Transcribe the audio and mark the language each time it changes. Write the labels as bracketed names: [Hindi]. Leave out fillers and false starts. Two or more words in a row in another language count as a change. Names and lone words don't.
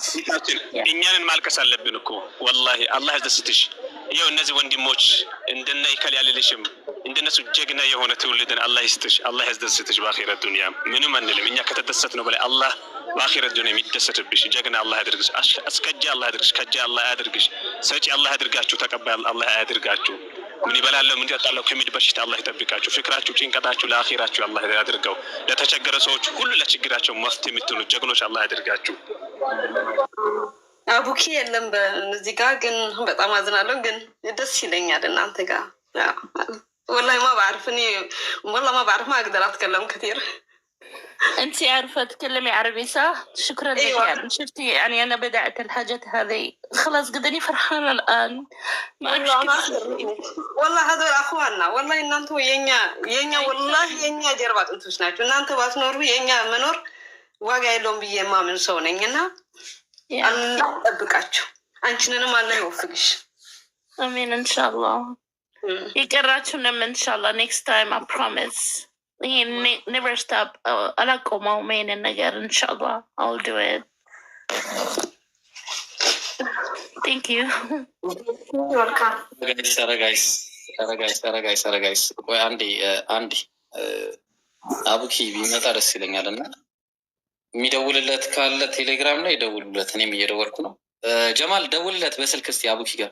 [Amharic] እኛንን ማልቀስ አለብን እኮ ወላሂ። አላህ ያስደስትሽ። ይኸው እነዚህ ወንድሞች እንደነ ይከል ያልልሽም እንደነሱ ጀግና የሆነ ትውልድን አላህ ይስጥሽ። አላህ ያስደስትሽ በአኺረት ዱንያ። ምንም አንልም እኛ ከተደሰት ነው በላይ አላህ በአኺረት ዱንያ የሚደሰትብሽ ጀግና አላህ ያድርግሽ። አስከጃ አላህ ያድርግሽ። ከጃ አላህ ያድርግሽ። ሰጪ አላህ ያድርጋችሁ። ተቀባይ አላህ ያድርጋችሁ። ምን ይበላለሁ ምን ይጠጣለሁ ከሚል በሽታ አላህ ይጠብቃችሁ። ፍቅራችሁ ጭንቀታችሁ ለአኺራችሁ አላህ ያድርገው። ለተቸገረ ሰዎች ሁሉ ለችግራቸው መፍትሄ የምትሆኑ ጀግኖች አላህ ያድርጋችሁ። አቡኪ የለም በዚህ ጋር ግን በጣም አዝናለሁ። ግን ደስ ይለኛል እናንተ ጋር [Arabic] والله ما بعرف اني والله ما بعرف ما اقدر اتكلم كثير. انت عارفه تتكلمي عربي صح؟ شكرا لك. يعني شفتي يعني انا بدات الحاجات هذه خلاص قدني فرحانه الان ما والله هذول اخواننا والله [Amharic] እናንተ የኛ والله የኛ ጀርባ አጥንቶች ናቸው። እናንተ ባትኖሩ የኛ መኖር ዋጋ የለውም ብዬ ማምን ሰው ነኝና አላህ ይጠብቃችሁ። አንቺንም አላህ ይወፍቅሽ። አሜን ኢንሻአላህ። ይቀራችሁንም ኢንሻአላህ [English] next time I promise never stop [Amharic] አላቆመው ይሄንን ነገር ኢንሻአላህ [English] I'll do it. Thank you. [Amharic] ጋይስ ቆይ አንዴ አቡኪ ቢመጣ ደስ ይለኛል እና የሚደውልለት ካለ ቴሌግራም ላይ ደውሉለት። እኔም እየደወልኩ ነው። ጀማል ደውልለት በስልክ እስቲ አቡኪ ጋር